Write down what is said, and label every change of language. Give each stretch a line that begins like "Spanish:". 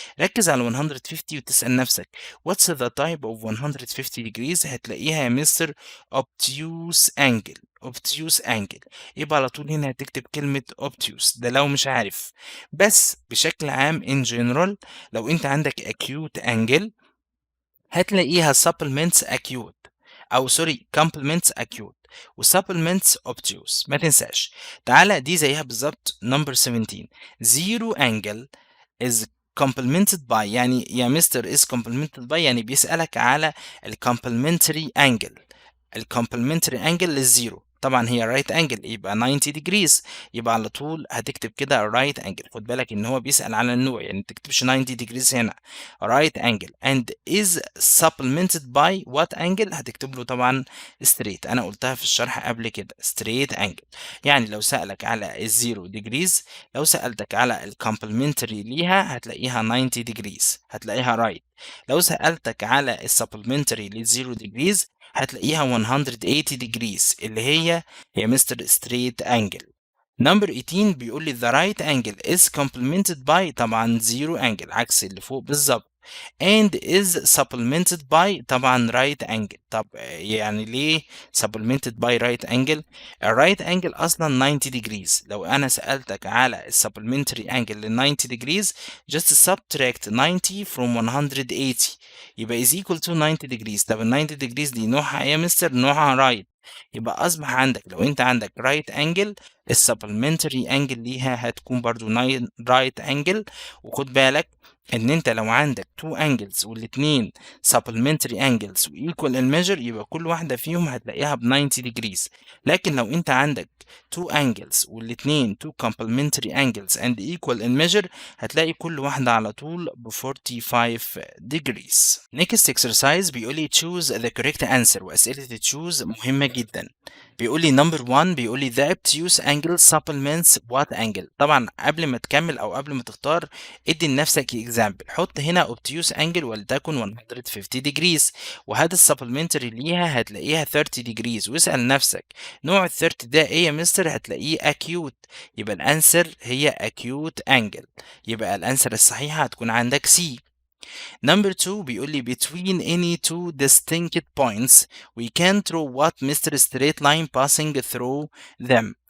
Arabic: ركز على 150 وتسأل نفسك
English: what's the type of 150 degrees؟
Arabic: هتلاقيها يا مستر obtuse angle. obtuse angle يبقى على طول هنا هتكتب كلمة obtuse ده لو مش عارف. بس بشكل عام
English: in general لو انت عندك acute angle هتلاقيها supplements acute او سوري complements acute و supplements obtuse.
Arabic: ما تنساش. تعالى دي زيها بالظبط
English: number 17 zero angle is complemented by.
Arabic: يعني يا مستر is complemented by يعني بيسألك على ال complementary angle. ال complementary angle للزيرو طبعا هي right angle يبقى 90 degrees، يبقى على طول هتكتب كده right angle. خد بالك ان هو بيسأل على النوع، يعني ما تكتبش 90 degrees هنا.
English: right angle and is supplemented by what angle؟
Arabic: هتكتب له طبعا
English: straight.
Arabic: انا قلتها في الشرح قبل كده straight angle. يعني لو سألك على الزيرو degrees، لو سألتك على ال complementary ليها هتلاقيها 90 degrees هتلاقيها right. لو سألتك على ال supplementary للزيرو degrees هتلاقيها 180 degrees اللي هي مستر straight angle.
English: number 18 بيقول لي the right angle is complemented by طبعا zero angle
Arabic: عكس اللي فوق بالظبط
English: and is supplemented by طبعا right angle. طب يعني ليه supplemented by right angle؟ ال right angle أصلا 90 degrees.
Arabic: لو أنا سألتك على ال
English: supplementary angle ل 90 degrees just subtract 90 from 180 يبقى is equal to 90 degrees.
Arabic: طب ال 90 degrees دي نوعها إيه يا مستر؟ نوعها right. يبقى أصبح عندك لو أنت عندك right angle ال supplementary angle ليها هتكون برضو right angle. وخد بالك ان انت لو عندك two angles والاتنين supplementary angles و
English: equal in measure
Arabic: يبقى كل واحدة فيهم هتلاقيها ب 90 degrees. لكن لو انت عندك two angles والاتنين two complementary angles
English: and equal in measure
Arabic: هتلاقي كل واحدة على طول ب 45 degrees.
English: next exercise بيقولي choose the correct answer،
Arabic: وأسئلة choose مهمة جدا.
English: بيقولي number 1 بيقولي the obtuse angle supplements what angle.
Arabic: طبعا قبل ما تكمل او قبل ما تختار ادي لنفسك example. حط هنا obtuse angle ولتكن 150 degrees وهذا السبلمنتري ليها هتلاقيها 30 degrees، واسأل نفسك نوع ال 30 ده ايه يا مستر؟ هتلاقيه acute. يبقى الانسر هي acute angle. يبقى الانسر الصحيحة هتكون عندك C.
English: Number 2 بيقول لي between any two distinct points we can draw what Mr. straight line passing through them.